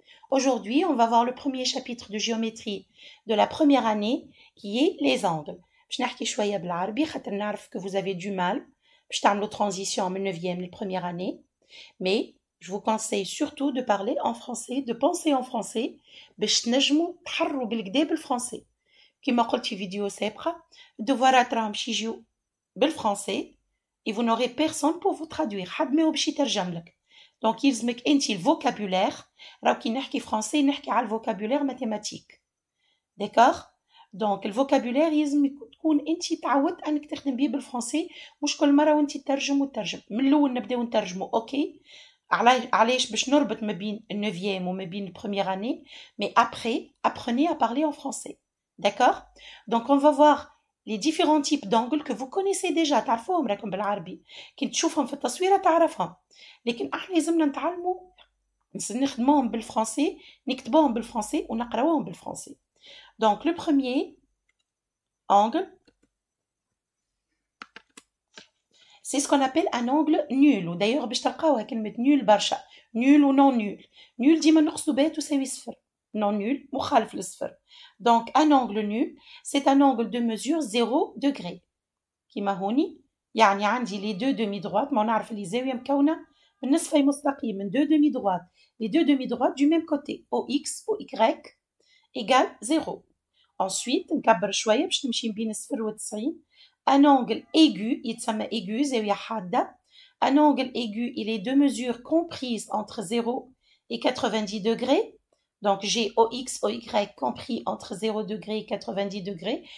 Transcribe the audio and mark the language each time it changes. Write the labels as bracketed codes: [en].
[fr] Aujourd'hui, on va voir le premier chapitre de géométrie de la première année qui est les angles. [ar] باش نحكي شوية بالعربي خاطر نعرف [fr] que vous avez du mal [ar] باش تعملوا transition من 9e [fr] la première année. Mais je vous conseille surtout de parler en français, de penser en français [ar] باش تنجموا تحروا بالكدا بالفرنسي. كما قلت في فيديو سابقة الدوفارات راهم باش يجيو بالفرنسي [fr] et vous n'aurez personne pour vous traduire. [ar] حد ما هو باش يترجم لك. Donc يلزمك انت الفوكابولير راهو كي نحكي فرنسي نحكي على الفوكابولير ماتيماتيك. داكوغ؟ دونك الفوكابولير يلزم تكون انت تعودت انك تخدم بيه بالفرنسي مش كل مره وانت تترجم وتترجم. من الاول نبداو نترجموا اوكي علاش باش نربط ما بين النوفيام وما بين البروميير اني [fr] mais après apprenez à parler en français. D'accord? Donc on va voir les différents types d'angles que vous connaissez déjà [ar] تعرفوهم راكم بالعربي كي تشوفهم في التصويره تعرفهم لكن احنا لازمنا نتعلموا نخدموهم بالفرنسي نكتبوهم بالفرنسي ونقراوهم بالفرنسي. [fr] Donc le premier angle c'est ce qu'on appelle un angle nul [ar] ودايوغ باش تلقاوها كلمه [fr] nul [ar] برشا [fr] nul و non nul. [ar] nul ديما نقصدوا بها تساوي صفر. [fr] non nul [ar] مخالف للصفر. [fr] Donc un angle nul c'est un angle de mesure 0 degré [ar] كيما هوني يعني عندي [fr] les deux demi-droites [ar] ما نعرف اللي زاويه مكونه من نصفي مستقيم من [fr] deux demi-droites les deux demi-droites du même côté OX OY égale 0. [ar] Ensuite نكبر شويه باش نمشي بين الصفر والتسعين. [fr] un angle aigu يتسمى aigu [ar] زاويه حاده. [fr] un angle aigu il est deux mesures comprises entre 0 et 90 degrés. Donc j'ai OX, OY compris entre 0 degré et 90 degrés.